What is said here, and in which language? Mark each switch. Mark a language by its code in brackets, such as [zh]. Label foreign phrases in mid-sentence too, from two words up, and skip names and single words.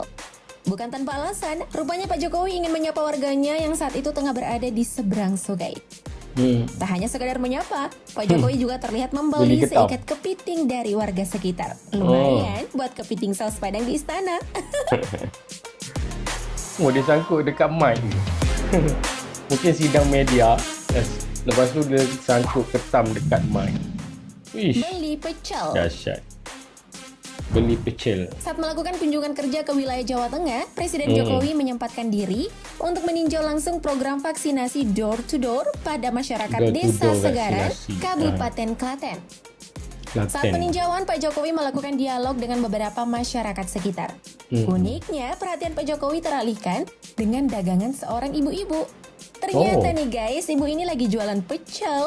[id] Bukan tanpa alasan, rupanya Pak Jokowi ingin menyapa warganya yang saat itu tengah berada di seberang sungai. Tak hanya sekadar menyapa, Pak Jokowi juga terlihat membeli [ms] Beli ketam. [id] seikat kepiting dari warga sekitar. Lumayan buat kepiting saus padang di istana. Oh, [ms] dia sangkut dekat mic ni. Mungkin sidang media. Lepas tu dia sangkut ketam dekat mic. Ish, Beli pecel. dahsyat. Beli pecel. [id] Saat melakukan kunjungan kerja ke wilayah Jawa Tengah, Presiden Jokowi menyempatkan diri untuk meninjau langsung program vaksinasi door-to-door pada masyarakat Desa [ms] Door-to-door [id] Segaran, [ms] vaksinasi. [id] Kabupaten Klaten. Saat [ms] Klaten. [id] peninjauan, Pak Jokowi melakukan dialog dengan beberapa masyarakat sekitar. Uniknya, perhatian Pak Jokowi teralihkan dengan dagangan seorang ibu-ibu. Ternyata nih guys, ibu ini lagi jualan pecel.